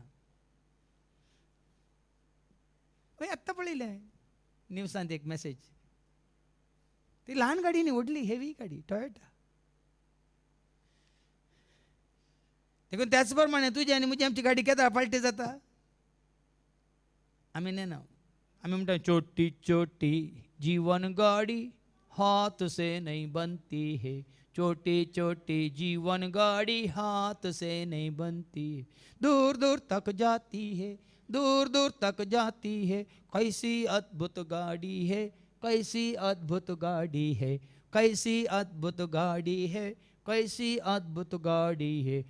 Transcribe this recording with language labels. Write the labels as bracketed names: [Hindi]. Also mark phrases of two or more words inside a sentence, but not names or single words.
[Konkani] आत्तां पळयलें न्यूजांत एक मेसेज. ती ल्हान गाडी न्ही व्हडली हेवी गाडी टॉयोटा. देखून त्याच प्रमाणे तुजी आनी म्हजी आमची गाडी केदां पाल्टी जाता. आमी नेना आमी म्हणटा [Hindi] छोटी छोटी जीवन गाडी हाथ से नहीं बनती है. छोटी छोटी जीवन गाड़ी हाथ से नहीं बनती है. दूर दूर तक जाती है दूर दूर तक जाती है. कैसी अद्भुत गाड़ी है कैसी अद्भुत गाड़ी है कैसी अद्भुत गाड़ी है कैसी अद्भुत गाड़ी है.